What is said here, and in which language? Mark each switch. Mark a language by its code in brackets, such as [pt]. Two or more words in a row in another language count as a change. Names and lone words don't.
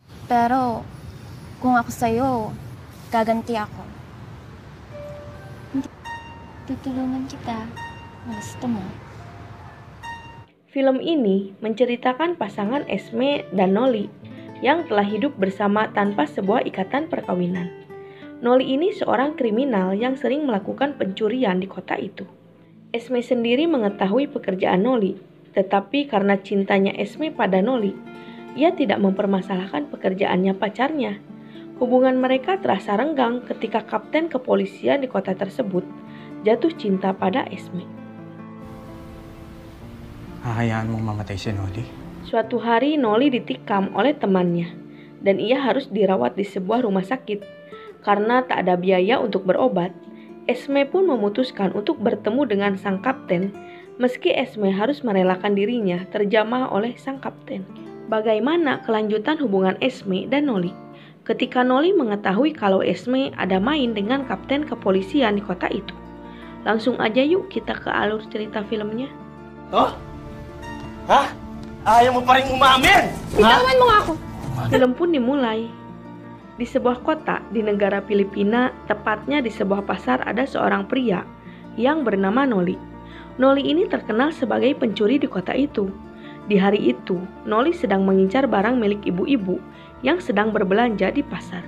[tl] Pero kung ako sa'yo, gaganti ako. Tutulungan kita. Gusto mo? [id] Film ini menceritakan pasangan Esme dan Noli yang telah hidup bersama tanpa sebuah ikatan perkawinan. Noli ini seorang kriminal yang sering melakukan pencurian di kota itu. Esme sendiri mengetahui pekerjaan Noli, tetapi karena cintanya Esme pada Noli, ia tidak mempermasalahkan pekerjaannya pacarnya. Hubungan mereka terasa renggang ketika kapten kepolisian di kota tersebut jatuh cinta pada Esme. [tl] Hahayaan mong mamatay si Noli? [id] Suatu hari Noli ditikam oleh temannya dan ia harus dirawat di sebuah rumah sakit. Karena tak ada biaya untuk berobat, Esme pun memutuskan untuk bertemu dengan sang kapten meski Esme harus merelakan dirinya terjamah oleh sang kapten. Bagaimana kelanjutan hubungan Esme dan Noli? Ketika Noli mengetahui kalau Esme ada main dengan kapten kepolisian di kota itu. Langsung aja yuk kita ke alur cerita filmnya. Oh? Hah? [tl] Ayaw mo pa rin umamin? Bitawan mo nga ako! [id] Film pun dimulai. Di sebuah kota di negara Filipina, tepatnya di sebuah pasar ada seorang pria yang bernama Noli. Noli ini terkenal sebagai pencuri di kota itu. Di hari itu, Noli sedang mengincar barang milik ibu-ibu yang sedang berbelanja di pasar.